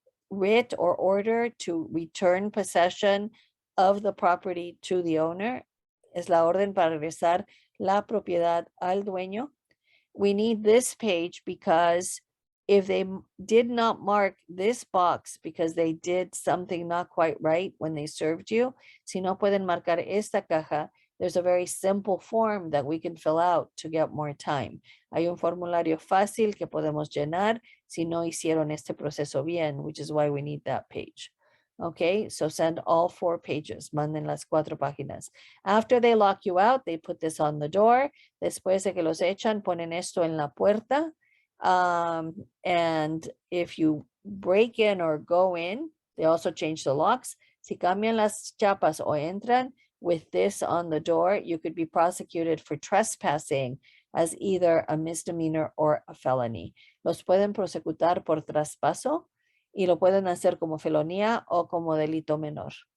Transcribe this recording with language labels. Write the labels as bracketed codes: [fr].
[en] Writ or order to return possession of the property to the owner. [es] Es la orden para regresar la propiedad al dueño. [en] We need this page because if they did not mark this box because they did something not quite right when they served you, [es] si no pueden marcar esta caja, [en] there's a very simple form that we can fill out to get more time. [es] Hay un formulario fácil que podemos llenar si no hicieron este proceso bien, [en] which is why we need that page. Okay, so send all 4 pages. [es] Manden las 4 páginas. [en] After they lock you out, they put this on the door. [es] Después de que los echan, ponen esto en la puerta. [en] And if you break in or go in, they also change the locks. [es] Si cambian las chapas o entran [en] with this on the door, you could be prosecuted for trespassing as either a misdemeanor or a felony. [es] Los pueden prosecutar por traspaso y lo pueden hacer como felonía o como delito menor.